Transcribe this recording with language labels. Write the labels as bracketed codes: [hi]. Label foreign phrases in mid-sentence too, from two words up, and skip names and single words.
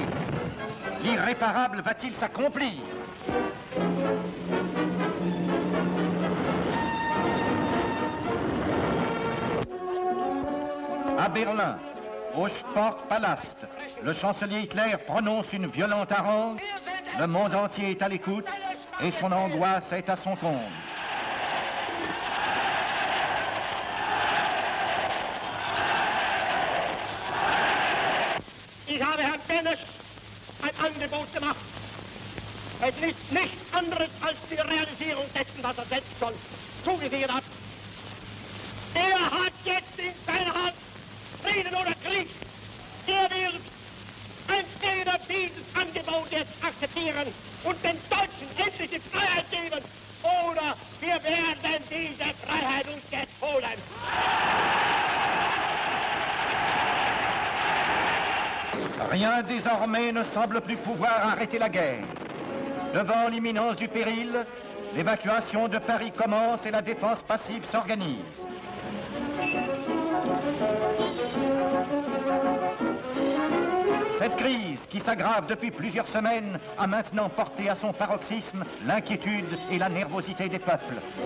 [fr] L'irréparable va-t-il s'accomplir? À Berlin, au Sportpalast, le chancelier Hitler prononce une violente harangue. Le monde entier est à l'écoute et son angoisse est à son comble. [de] Ich habe Herrn Benesch ein Angebot gemacht. Es ist nichts anderes als die Realisierung dessen, was selbst schon zugesichert hat. Hat jetzt in seiner Hand Frieden oder Krieg. Wird entweder dieses Angebot jetzt akzeptieren und den Deutschen endlich die Freiheit geben, oder wir werden diese Freiheit uns jetzt holen. [fr] Rien désormais ne semble plus pouvoir arrêter la guerre. Devant l'imminence du péril, l'évacuation de Paris commence et la défense passive s'organise. Cette crise, qui s'aggrave depuis plusieurs semaines, a maintenant porté à son paroxysme l'inquiétude et la nervosité des peuples.